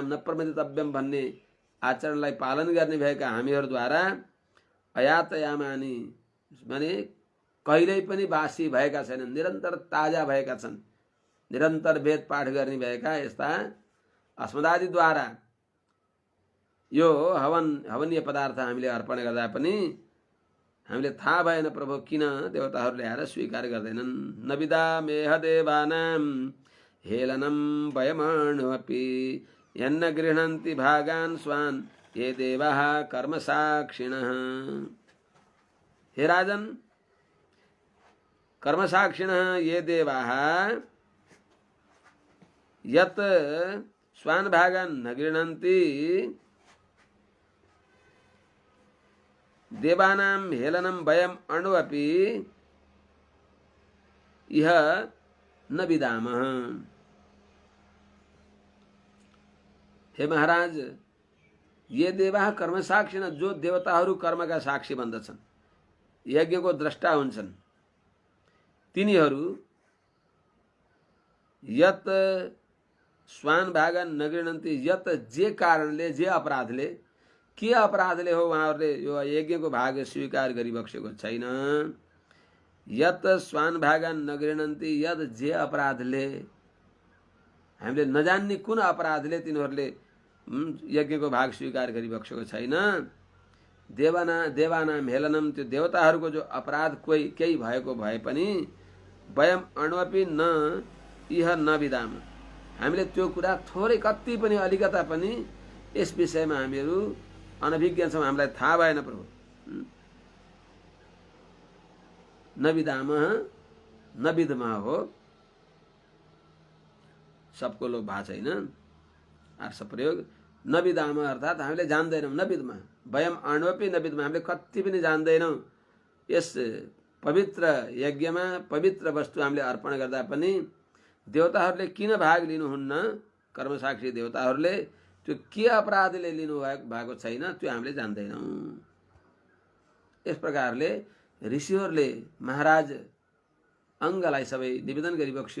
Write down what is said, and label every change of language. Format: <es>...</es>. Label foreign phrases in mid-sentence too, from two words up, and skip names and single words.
<sa>न प्रमदितव्यम</sa> <ne>भन्ने आचरणलाई पालन गर्ने भएका हामीहरूद्वारा अयातयामानि माने कहिल्यै पनि बासी भएका छैनन्, निरन्तर ताजा भएका छन्, निरन्तर वेद पाठ गर्ने भएका यस्ता अस्मदादिद्वारा यो हवनीय पदार्थ हामीले अर्पण गर्दा पनि हामीले थाहा भएन प्रभु किन देवताहरूले आएर स्वीकार गर्दैनन्।</ne> <sa>नविदामेह देवानां हेलनं वयमण्वपि यन्न गृह्णन्ति भागान् स्वान् ये देवाः कर्मसाक्षिणः। हे राजन, कर्मसाक्षिणः ये देवाः यत् स्वान् भागान् न गृह्णन्ति देवानां हेलनं वयम् अण्वपि इह न विदामः। हे महाराज, ये देवा कर्म साक्षी,</sa> <ne>जो देवताहरू कर्मका साक्षी बन्दछन्, यज्ञको द्रष्टा हुन्छन्, तिनीहरू</ne> <sa>यत स्वान भागन नगृह्णन्ति,</sa> <ne>यत जे कारणले, जे अपराधले, के अपराधले हो उहाँहरूले यो यज्ञको भाग स्वीकार गरिबक्सेको छैन।</ne> <sa>यत स्वान भागन नगृह्णन्ति,</sa> <ne>यत जे अपराधले, हामीले नजान्ने कुन अपराधले तिनीहरूले यज्ञको भाग स्वीकार गरिबक्सेको छैन।</ne> <sa>देवानाम हेलनम,</sa> <ne>त्यो देवताहरूको जो अपराध केही भएको भए पनि</ne> <sa>वयम अण्वपि न इह न विदाम,</sa> <ne>हामीले त्यो कुरा थोरै कति पनि अलिकता पनि यस विषयमा हामीहरू अनभिज्ञ छौँ, हामीलाई थाहा भएन प्रभु।</ne> <sa>न विदाम न विदमा</sa> <ne>हो, सबको लोभ भएको छैन, आर्ष प्रयोग।</ne> <sa>न विदाम</sa> <ne>अर्थात् हामीले जान्दैनौँ,</ne> <sa>न विदमा वयम अण्वपि न विदमा,</sa> <ne>हामीले कति पनि जान्दैनौँ। यस पवित्र यज्ञमा पवित्र वस्तु हामीले अर्पण गर्दा पनि देवताहरूले किन भाग लिनुहुन्न, कर्मसाक्षी देवताहरूले त्यो के अपराधले लिनु भएको छैन, त्यो हामीले जान्दैनौँ। यस प्रकारले ऋषिहरूले महाराज अङ्गलाई सबै निवेदन गरिबक्स्यो।</ne>